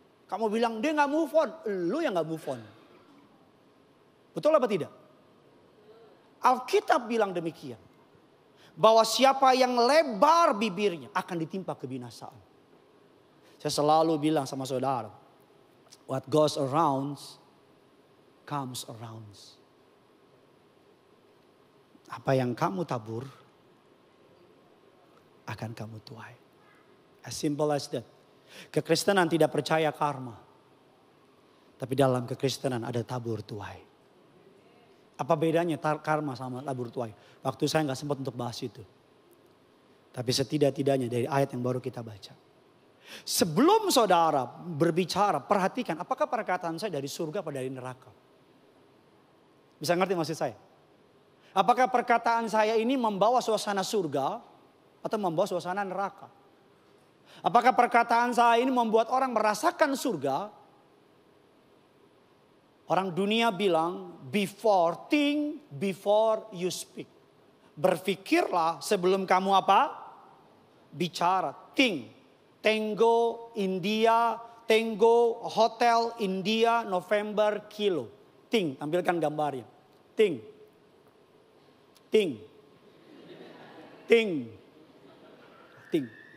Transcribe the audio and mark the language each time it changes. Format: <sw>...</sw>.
<id>Kamu bilang dia gak move on, lu yang gak move on. Betul apa tidak? Alkitab bilang demikian. Bahwa siapa yang lebar bibirnya akan ditimpa kebinasaan. Saya selalu bilang sama saudara.</id> <en>What goes around comes around.</en> <id>Apa yang kamu tabur akan kamu tuai.</id> <en>As simple as that.</en> <id>Kekristenan tidak percaya karma. Tapi dalam kekristenan ada tabur tuai. Apa bedanya karma sama tabur tuai? Waktu saya nggak sempat untuk bahas itu. Tapi setidak-tidaknya dari ayat yang baru kita baca. Sebelum saudara berbicara, perhatikan apakah perkataan saya dari surga atau dari neraka. Bisa ngerti maksud saya? Apakah perkataan saya ini membawa suasana surga atau membawa suasana neraka? Apakah perkataan saya ini membuat orang merasakan surga? Orang dunia bilang</id> <en>think before you speak.</en> <id>Berpikirlah sebelum kamu apa? Bicara.</id> <en>Think. Tango India, Tango Hotel India November Kilo. Think,</en> <id>tampilkan gambarnya.</id> <en>Think. Think. Think. Think.</en>